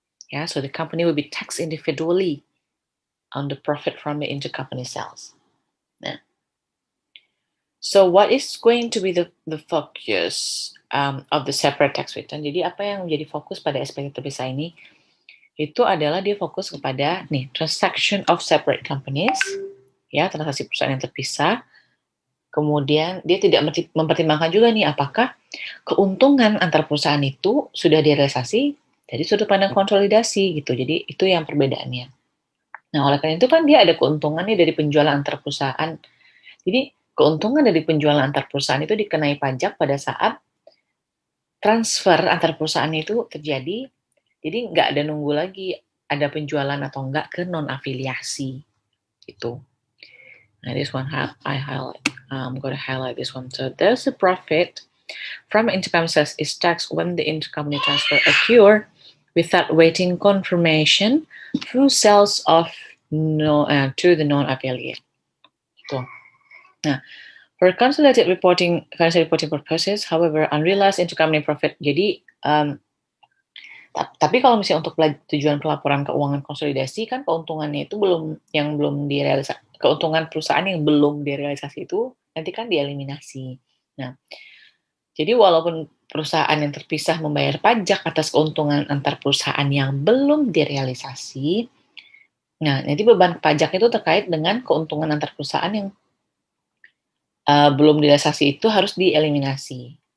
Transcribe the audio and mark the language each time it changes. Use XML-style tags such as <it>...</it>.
<en>Ya, so the company will be taxed individually on the profit from the intercompany sales. Nah, so what is going to be the focus of the separate tax return?</en> <id>Jadi apa yang menjadi fokus pada SPT terpisah ini? Itu adalah dia fokus kepada</id> <en>transaction of separate companies,</en> <id>ya transaksi perusahaan yang terpisah. Kemudian dia tidak mempertimbangkan juga nih apakah keuntungan antar perusahaan itu sudah direalisasi dari sudut pandang konsolidasi gitu. Jadi itu yang perbedaannya. Nah, oleh karena itu kan dia ada keuntungannya dari penjualan antar perusahaan. Jadi keuntungan dari penjualan antar perusahaan itu dikenai pajak pada saat transfer antar perusahaan itu terjadi. Jadi nggak ada nunggu lagi ada penjualan atau enggak ke non-afiliasi gitu.</id> <en>Nah, this one I highlight. I'm going to highlight this one. So there's a profit from intercompany sales is taxed when the intercompany transfer occur without waiting confirmation through sales of to the non-affiliate. Gitu. Nah, for consolidated financial reporting purposes, however, unrealized intercompany profit.</en> <id>Jadi, tapi kalau misalnya untuk tujuan pelaporan keuangan konsolidasi kan keuntungannya itu belum direalisasi. Keuntungan perusahaan yang belum direalisasi itu nanti kan dieliminasi. Nah, jadi walaupun perusahaan yang terpisah membayar pajak atas keuntungan antar perusahaan yang belum direalisasi, nah nanti beban pajak itu terkait dengan keuntungan antar perusahaan yang belum direalisasi itu harus dieliminasi.</id>